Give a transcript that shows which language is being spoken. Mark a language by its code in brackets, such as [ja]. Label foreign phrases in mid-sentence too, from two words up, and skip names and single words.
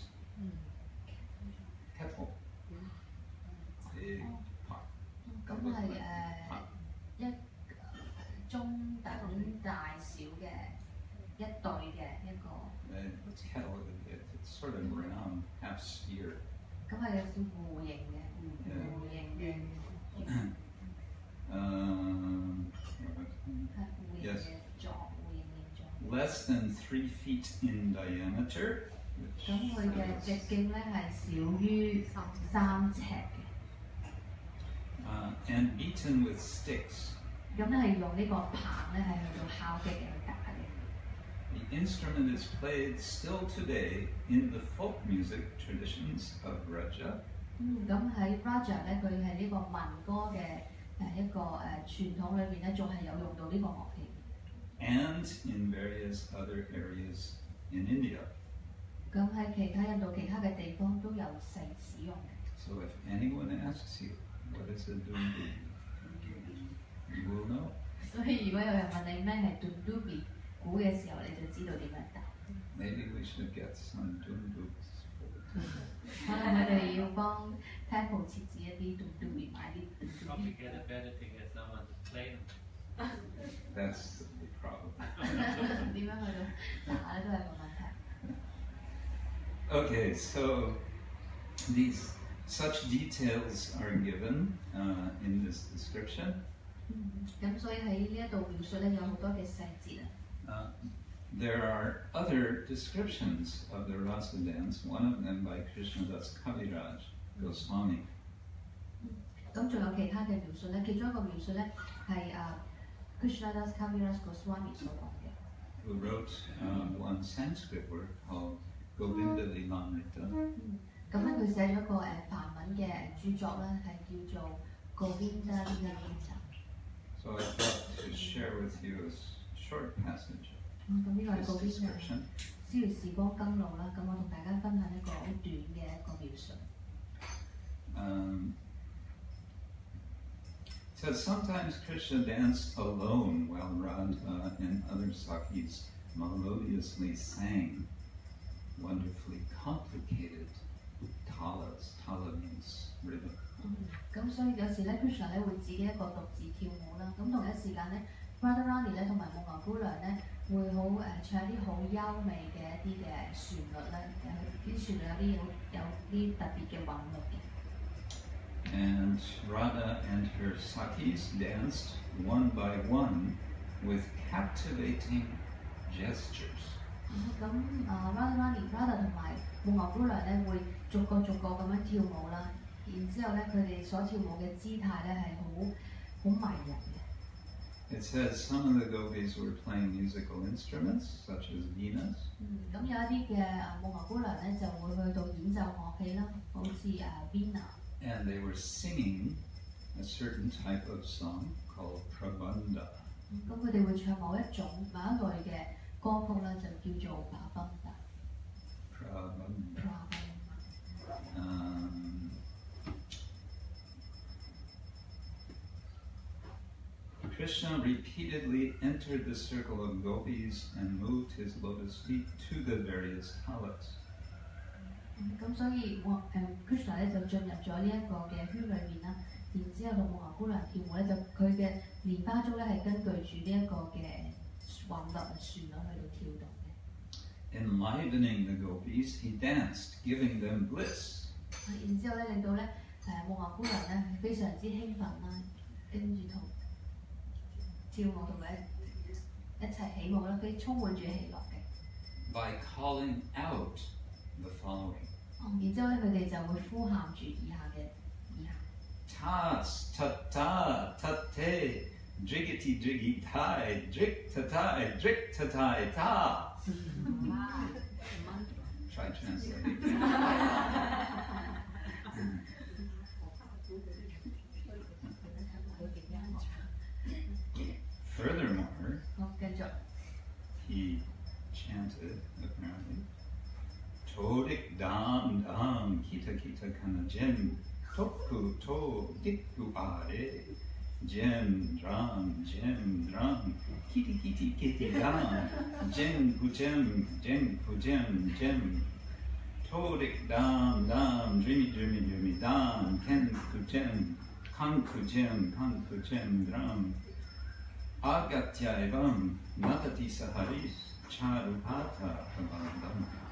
[en] Kettle. Big pot. [yue] 咁係一中等大小嘅一對嘅一個。 [en] The kettle, it's sort of round, half sphere. [yue] 咁係有少弧形嘅，弧形嘅。 [en] Yes. Less than 3 feet in diameter. [yue] 咁佢嘅直徑咧係少於3尺嘅。 [en] And beaten with sticks. [yue] 咁咧係用呢個棒咧係去到敲擊嘅打嘅。 [en] The instrument is played still today in the folk music traditions of Raja. [yue] 咁喺 Raja 咧，佢係呢個民歌嘅一個傳統裏邊咧，仲係有用到呢個樂器。 [en] And in various other areas in India. [yue] 咁喺其他印度其他嘅地方都有使用嘅。 [en] So if anyone asks you, what is a dundubi? You will know. [yue] 所以如果有人問你咩係 dundubi 鼓嘅時候，你就知道點樣答。 [en] Maybe we should get some dundubis. [yue] 可能我哋要幫 temple 設置一啲 dundubi 買啲 [en] Probably [yue] dundubi。 [en] get a better thing as someone to play them. That's the problem. [yue] 點樣去到打咧都係個問題。 [en] Okay, so such details are given in this description. [yue] 咁所以喺呢一度描述咧有好多嘅細節啊。 [en] There are other descriptions of the rasa dance, one of them by Krishna Kshetra Swami. [yue] 咁仲有其他嘅描述咧，其中一個描述咧係 Krishna Kshetra Swami 所講嘅。 [en] Who wrote one Sanskrit work called gopī-maṇḍala-maṇḍitaḥ. [yue] 咁咧佢寫咗個梵文嘅著作咧，係叫做 gopī-maṇḍala-maṇḍitaḥ。 [en] So I thought to share with you a short passage. [yue] 咁呢個係 [en] This [yue] 告別嘅 [en] description. [yue] 逍遙時光甘露啦。咁我同大家分享一個好短嘅一個描述。 [en] So sometimes Krishna danced alone while Radha and other Sakis melodiously sang wonderfully complicated talas. Tala means rhythm. [yue] 咁所以有時咧 Krishna 咧會自己一個獨自跳舞啦。咁同一時間咧 Radharani 咧同埋夢牛姑娘咧會好唱一啲好優美嘅一啲嘅旋律咧，啲旋律有啲特別嘅韻律嘅。 [en] And Radha and her Sakis danced one by one with captivating gestures. [yue] 咁Radha 同埋夢牛姑娘咧會逐個咁樣跳舞啦，然之後咧佢哋所跳舞嘅姿態咧係好迷人嘅。 [en] It says some of the gopis were playing musical instruments such as veenas. [yue] 咁有一啲嘅夢牛姑娘咧就會去到演奏樂器啦，好似 vina。 [en] And they were singing a certain type of song called pravanda. [yue] 咁佢哋會唱某一類嘅歌曲咧，就叫做 pravanda。 [en] Krishna repeatedly entered the circle of gopis and moved his lotus feet to the various talas. [yue] 咁所以Krishna 咧就進入咗呢一個嘅圈裏面啦，然之後同夢牛姑娘跳舞咧，就佢嘅蓮花足咧係根據住呢一個嘅韻律旋律去到跳動嘅。 [en] Enlivening the gopis, he danced, giving them bliss. [yue] 然之後咧令到咧夢牛姑娘咧非常之興奮啦，跟住同跳舞同佢一齊起舞啦，佢充滿住喜樂嘅。 [en] By calling out the following. [yue] 然之後咧，佢哋就會呼喊住以下。 [sa] Tas tata tate drigiti drigitai drik tatai drik tatai ta. [en] Try translating. Furthermore, he chanted apparently. [sa] Todik dam dam kita kita kana jem toku to dikku are jem dram kiti kiti kiti dam jem pujem jem todik dam dreamy dam ken kujem dram agatyaivam natati saharis charupata pravadam.